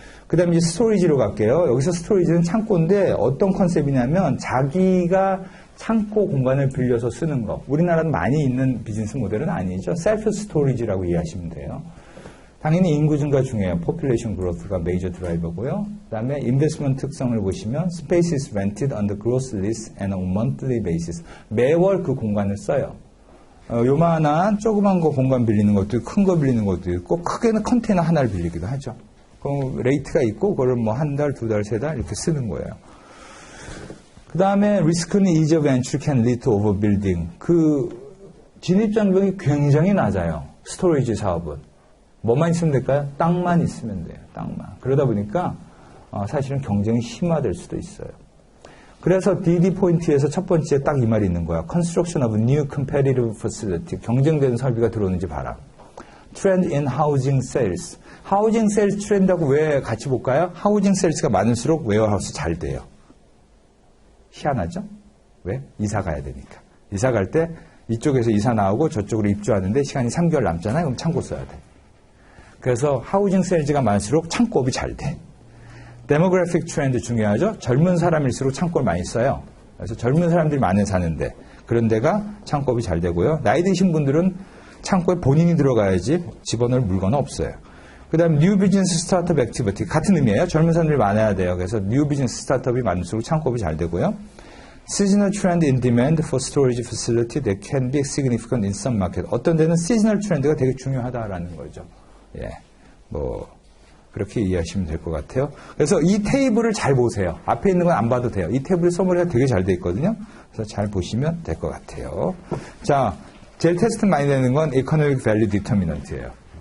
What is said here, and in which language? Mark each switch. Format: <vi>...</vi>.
<ko>그 다음에 이제 스토리지로 갈게요. 여기서 스토리지는 창고인데 어떤 컨셉이냐면 자기가 창고 공간을 빌려서 쓰는 거. 우리나라는 많이 있는 비즈니스 모델은 아니죠. 셀프 스토리지라고 이해하시면 돼요. 당연히 인구 증가 중에요. 포퓰레이션 그로스가 메이저 드라이버고요. 그 다음에 인베스트먼트 특성을 보시면</ko> <en>space is rented on the gross lease and on monthly basis.</en> <ko>매월 그 공간을 써요. 요만한 조그만 거 공간 빌리는 것도 있고 큰 거 빌리는 것도 있고 크게는 컨테이너 하나를 빌리기도 하죠. 그럼 레이트가 있고 그걸 뭐 한 달, 두 달, 세 달 이렇게 쓰는 거예요. 그 다음에 리스크는</ko> <en>ease of entry can lead to overbuilding.</en> <ko>그 진입 장벽이 굉장히 낮아요. 스토리지 사업은. 뭐만 있으면 될까요? 땅만 있으면 돼요. 땅만. 그러다 보니까 사실은 경쟁이 심화될 수도 있어요. 그래서 DD 포인트에서 첫 번째 딱 이 말이 있는 거야.</ko> <en>Construction of new competitive facility.</en> <ko>경쟁되는 설비가 들어오는지 봐라.</ko> <en>Trend in housing sales.</en> <ko>하우징 세일스 트렌드하고 왜 같이 볼까요? 하우징 세일스가 많을수록 웨어하우스 잘 돼요. 희한하죠? 왜? 이사 가야 되니까. 이사 갈 때 이쪽에서 이사 나오고 저쪽으로 입주하는데 시간이 3개월 남잖아요. 그럼 창고 써야 돼. 그래서 하우징 세일즈가 많을수록 창고업이 잘 돼. 데모그래픽 트렌드 중요하죠. 젊은 사람일수록 창고를 많이 써요. 그래서 젊은 사람들이 많이 사는데 그런 데가 창고업이 잘 되고요. 나이 드신 분들은 창고에 본인이 들어가야지 집어넣을 물건은 없어요. 그 다음 뉴 비즈니스 스타트업 액티비티 같은 의미예요. 젊은 사람들이 많아야 돼요. 그래서 뉴 비즈니스 스타트업이 많을수록 창고업이 잘 되고요.</ko> <en>Seasonal trend in demand for storage facility that can be significant in some market.</en> <ko>어떤 데는 시즈널 트렌드가 되게 중요하다라는 거죠. 예, 뭐 그렇게 이해하시면 될 것 같아요. 그래서 이 테이블을 잘 보세요. 앞에 있는 건 안 봐도 돼요. 이 테이블 서머리가 되게 잘 돼 있거든요. 그래서 잘 보시면 될 것 같아요. 자, 제일 테스트 많이 되는 건</ko> <en>economic value determinant</en> <ko>예요.</ko>